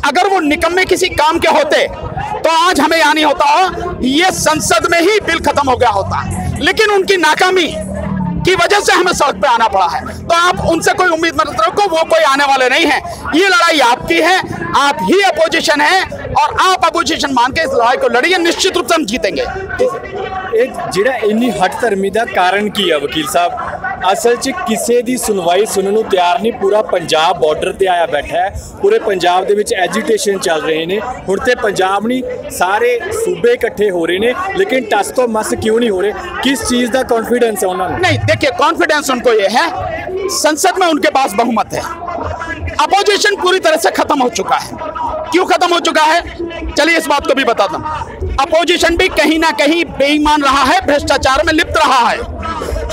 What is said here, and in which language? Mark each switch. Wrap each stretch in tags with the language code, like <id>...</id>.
<hi>अगर वो निकम्मे किसी काम के होते तो आज हमें यहाँ नहीं होता, ये संसद में ही बिल खत्म हो गया होता। लेकिन उनकी नाकामी की वजह से हमें सड़क पे आना पड़ा है। तो आप उनसे कोई उम्मीद मत रखो, वो कोई आने वाले नहीं है। ये लड़ाई आपकी है, आप ही अपोजिशन है और आप अपोजिशन मान के इस लड़ाई को लड़िए, निश्चित रूप से हम जीतेंगे।</hi> <pa>ਜਿਹੜਾ ਇੰਨੀ ਹੱਟ ਧਰਮੀ ਦਾ ਕਾਰਨ ਕੀ ਹੈ ਵਕੀਲ ਸਾਹਿਬ? ਅਸਲ 'ਚ ਕਿਸੇ ਦੀ ਸੁਣਵਾਈ ਸੁਣਨ ਨੂੰ ਤਿਆਰ ਨਹੀਂ। ਪੂਰਾ ਪੰਜਾਬ ਬਾਰਡਰ ਤੇ ਆਇਆ ਬੈਠਾ ਹੈ, ਪੂਰੇ ਪੰਜਾਬ ਦੇ ਵਿੱਚ ਐਜੀਟੇਸ਼ਨ ਚੱਲ ਰਹੇ ਨੇ। ਹੁਣ ਤੇ ਪੰਜਾਬ ਨਹੀਂ, ਸਾਰੇ ਸੂਬੇ ਇਕੱਠੇ ਹੋ ਰਹੇ ਨੇ,</pa> <hi>लेकिन टस तो मस क्यों नहीं हो रहे? किस चीज़ का कॉन्फिडेंस है उन्होंने? नहीं, देखिए कॉन्फिडेंस उनको ये है, संसद में उनके पास बहुमत है, अपोजिशन पूरी तरह से खत्म हो चुका है। क्यों खत्म हो चुका है? चलिए इस बात को भी बताता हूं। अपोजिशन भी कहीं ना कहीं बेईमान रहा है, भ्रष्टाचार में लिप्त रहा है।</hi>